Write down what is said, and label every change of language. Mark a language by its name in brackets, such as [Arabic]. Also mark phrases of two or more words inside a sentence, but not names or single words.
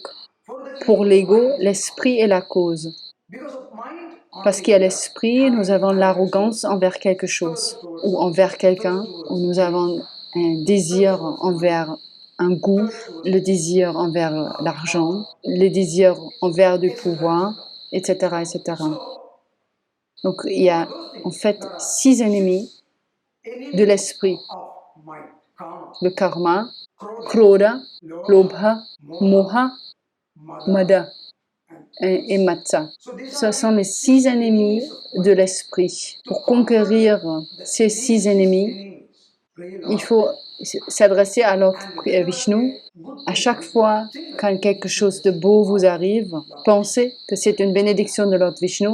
[French] Pour l'ego, l'esprit est la cause. Parce qu'il y a l'esprit, nous avons l'arrogance envers quelque chose, ou envers quelqu'un, ou nous avons un désir envers un goût, le désir envers l'argent, le désir envers du pouvoir, etc., etc. Donc il y a en fait 6 ennemis de l'esprit. Le [Sanskrit] karma, krodha, lobha, moha, mada [French] et matsa. Ce sont les 6 ennemis de l'esprit. Pour conquérir ces 6 ennemis, il faut s'adresser à Lord Vishnu. À chaque fois quand quelque chose de beau vous arrive, pensez que c'est une bénédiction de Lord Vishnu.